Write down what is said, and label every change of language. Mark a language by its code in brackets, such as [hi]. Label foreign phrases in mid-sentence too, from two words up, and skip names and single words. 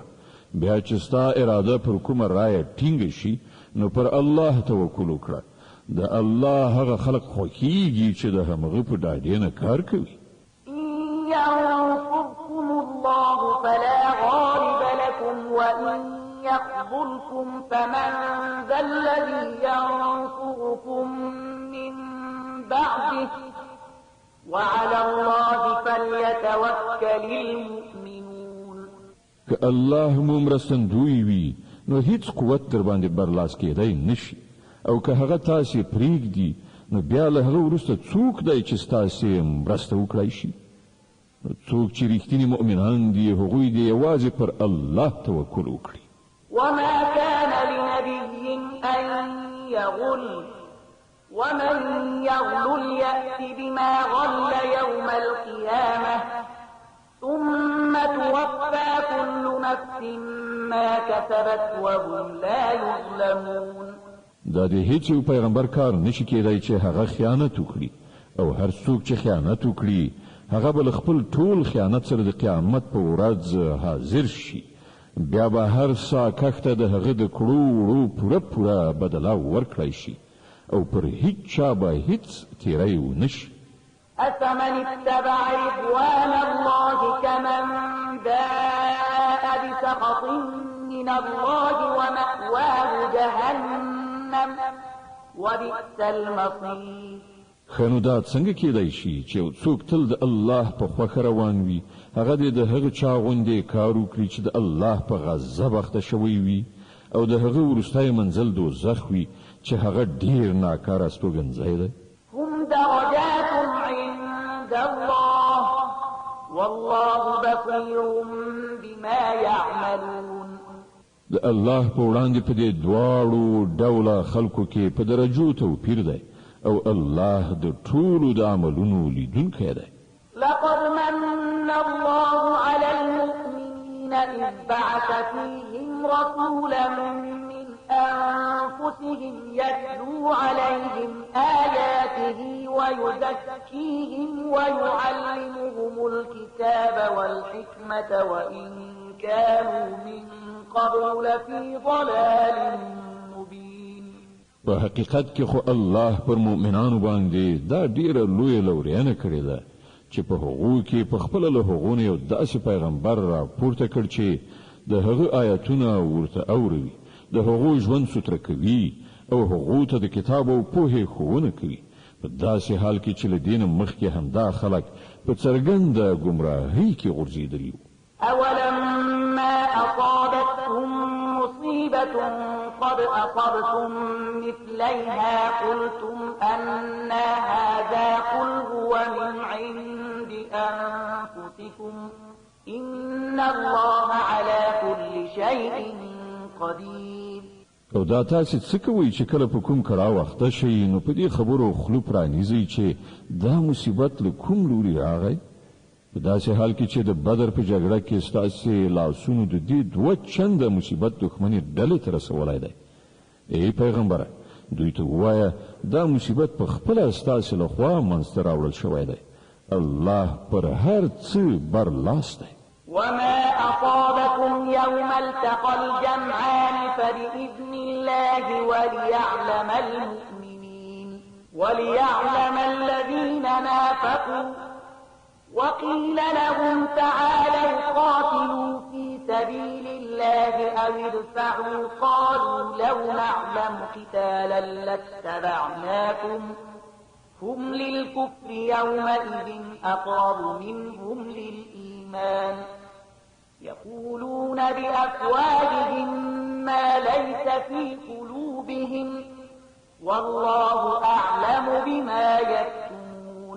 [ps] بیا چې ستا اراده پر کومه رایه ټینګه شي، نو پر الله توکل وکړه. د الله هغه خلق خوښیږي چې د همغه په ډاډې نه کار کوي. [ar] إن ينصركم الله فلا غالب لكم وإن يخذلكم فمن ذا الذي ينصركم من بعده وعلى الله فليتوكل المؤمنون. [ps] که الله مو مرستندوی وي، نو هیڅ قوت در باندې برلاس کېدی نشي. او که هغه تاسې پرېږدي، نو بیا له هغه وروسته څوک دی چې ستاسې مرسته وکړای شي؟ نو څوک چې رښتیني مؤمنان دي، هغوی دې یوازې پر الله توکل وکړي. [ar] وما كان لنبي أن يغل ومن يغل يأت بما غل يوم القيامة ثم توفى كل نفس ما كسبت وهم لا يظلمون. [ps] دا د هیڅ یو پیغمبر کار نشي کېدای چې هغه خیانت وکړي، او هر څوک چې خیانت وکړي هغه به خپل ټول خیانت سره د قیامت په ورځ حاضر شي. بیا به هر سا کښته د هغه د کړو وړو پوره بدله ورکړی شي او پر هیڅ چا به هیڅ تیری ونشي. [ar] أفمن اتبع رضوان الله كمن باء بسخط من الله ومأواه جهنم وبئس المصير. [ps] خنو دا څنګه کېدای شي چې یو څوک تل د الله په خوښه روان وي، هغه دې د هغه چا غوندې کار وکړي چې د الله په غضب اخته شوی وي او د هغه وروستی منزل دوزخ وي چې هغه ډیر ناکاره استوګنځی دی. [ar] هم درجات عند الله والله بصير بما يعملون. [ps] د الله په وړاندې په دې دواړو ډوله خلکو کې په درجو توپیر دی او الله د ټولو د عملونو لیدونکی دی. [ar] لقد من الله على المؤمنين إذ بعث فيهم رسولا من أنفسهم يتلو عليهم آياته ويزكيهم ويعلمهم الكتاب والحكمة وإن كانوا من قبل لفي ضلال مبين. [ps] په حقیقت کې خو الله پر مؤمنانو باندې دا ډیره لویه لورینه کړې ده چې په هغو کې په خپل له هغو نه یو داسې پیغمبر را پورته کړ چې د هغه آیاتونه ورته اوري، د هغو ژوند ستر کوي او هغو ته د کتاب او پوهې ښوونه کوي، په داسې حال کې چې له دین مخکې همدا خلک په څرګنده ګمراهۍ کې غورځېدلي وو. [ar] أولما أصابتهم مصيبة قد أصبتم مثليها قلتم أن هذا قل هو من عند أنفسكم إن الله على كل شيء قدير. [ps] او دا تاسو څه کوئ چې کله په کوم کړه وخت شي نو په دې خبرو خلو پرانیزي چې دا مصیبت له کوم لوري راغی؟ په داسې حال کې چې د بدر په جګړه کې ستاسو لاسونو د دې دوه چنده مصیبت دښمنۍ ډلې ته رسولی دی. ای پیغمبره دوی ته ووایه دا مصیبت په خپله ستاسو لخوا منځته راوړل شوی دی. الله پر هر څه برلاس دی. [ar] وما أصابكم يوم التقى الجمعان فبإذن الله وليعلم الذين نافقوا وقيل لهم تعالوا قاتلوا في سبيل الله أو ادفعوا قالوا لو نعلم قتالا لاتبعناكم هم للكفر يومئذ أقرب منهم للإيمان يقولون بأفواههم ما ليس في قلوبهم والله أعلم بما يكتمون.